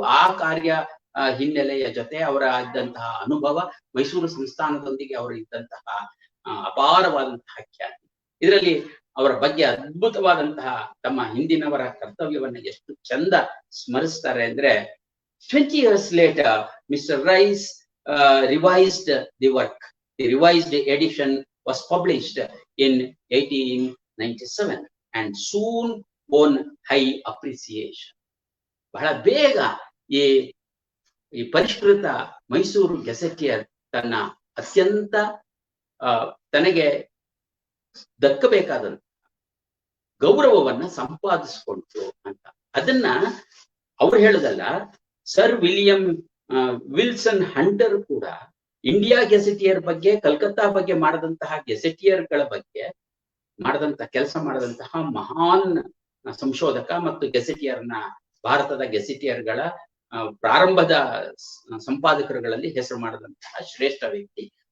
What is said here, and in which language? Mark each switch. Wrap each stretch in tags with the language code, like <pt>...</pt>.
<kn>ಆ ಕಾರ್ಯ ಹಿನ್ನೆಲೆಯ ಜೊತೆ ಅವರ ಇದ್ದಂತಹ ಅನುಭವ, ಮೈಸೂರು ಸಂಸ್ಥಾನದೊಂದಿಗೆ ಅವರು ಇದ್ದಂತಹ ಅಪಾರವಾದಂತಹ ಖ್ಯಾತಿ, ಇದರಲ್ಲಿ ಅವರ ಬಗ್ಗೆ ಅದ್ಭುತವಾದಂತಹ ತಮ್ಮ ಹಿಂದಿನವರ ಕರ್ತವ್ಯವನ್ನ ಎಷ್ಟು ಚಂದ ಸ್ಮರಿಸ್ತಾರೆ ಅಂದ್ರೆ</kn> <en>20 years later, Mr. Rice revised the work. The revised edition was published in 1897 and soon won high appreciation.</en> <kn>ಬಹಳ ಬೇಗ ಈ ಪರಿಷ್ಕೃತ ಮೈಸೂರು ಗೆಸೆಟಿಯರ್ ತನ್ನ ಅತ್ಯಂತ ತನಗೆ ದಕ್ಕಬೇಕಾದಂತ ಗೌರವವನ್ನ ಸಂಪಾದಿಸಿಕೊಂಡ್ರು ಅಂತ. ಅದನ್ನ ಅವ್ರು ಹೇಳುದಲ್ಲ, ಸರ್ ವಿಲ್ಸನ್ ಹಂಟರ್ ಕೂಡ ಇಂಡಿಯಾ ಗೆಸೆಟಿಯರ್ ಬಗ್ಗೆ, ಕಲ್ಕತ್ತಾ ಬಗ್ಗೆ ಮಾಡದಂತಹ ಗೆಸೆಟಿಯರ್ಗಳ ಬಗ್ಗೆ ಕೆಲಸ ಮಾಡದಂತಹ ಮಹಾನ್ ಸಂಶೋಧಕ ಮತ್ತು ಗೆಸೆಟಿಯರ್ನ ಭಾರತದ ಗೆಸೆಟಿಯರ್ಗಳ ಪ್ರಾರಂಭದ ಸಂಪಾದಕರುಗಳಲ್ಲಿ ಹೆಸರು ಮಾಡಿದಂತಹ ಶ್ರೇಷ್ಠ ವ್ಯಕ್ತಿ.</kn>